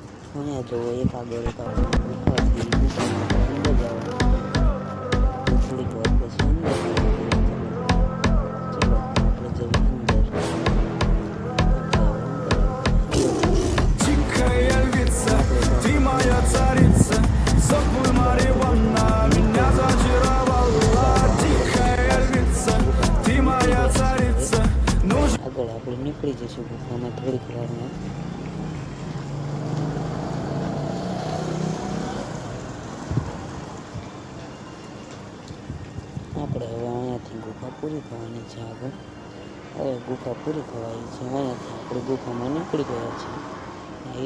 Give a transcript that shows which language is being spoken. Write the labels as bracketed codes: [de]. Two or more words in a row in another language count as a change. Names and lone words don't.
[gu] અહીંયા જો એક આગળ એક આપણે ગુફાથી ગુફામાં આપણે અંદર જવાનું થોડીક વાર પછી અંદર ચલો આપણે જઈએ અંદર [ru] Тихая львица, ты моя царица, Сопуй Мариванна, меня зачаровала. Тихая львица, ты моя царица, нужен [gu] આગળ આપણે નીકળી જઈશું ગુફામાં થોડીક વારમાં. આપણે હવે અહીંયાથી ગુફા પૂરી થવાની છે. આગળ હવે ગુફા પૂરી થવાની છે. અહીંયાથી આપણે ગુફામાં નીકળી ગયા છીએ.